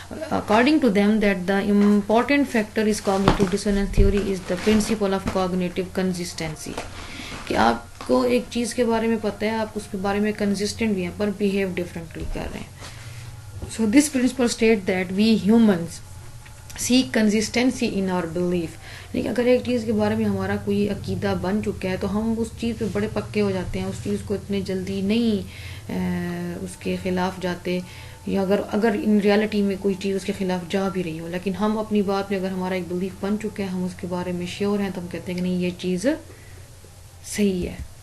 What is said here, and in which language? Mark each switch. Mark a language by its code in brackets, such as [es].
[en] According to them, that the important factor is cognitive dissonance theory is the principle of cognitive consistency. [ur] کہ آپ کو ایک چیز کے بارے میں پتہ ہے، آپ اس کے بارے میں کنسسٹنٹ بھی ہیں پر بیہیو ڈفرینٹلی کر رہے ہیں. [en] So this principle state that we humans seek consistency in our belief. [ur] لیکن اگر ایک چیز کے بارے میں ہمارا کوئی عقیدہ بن چکا ہے تو ہم اس چیز پہ بڑے پکے ہو جاتے ہیں، اس چیز کو اتنے جلدی نہیں اس کے خلاف جاتے، یا اگر ان ریالٹی میں کوئی چیز اس کے خلاف جا بھی رہی ہو، لیکن ہم اپنی بات میں اگر ہمارا ایک بلیف بن چکا ہے، ہم اس کے بارے میں شیور ہیں، تو ہم کہتے ہیں کہ نہیں یہ چیز صحیح ہے.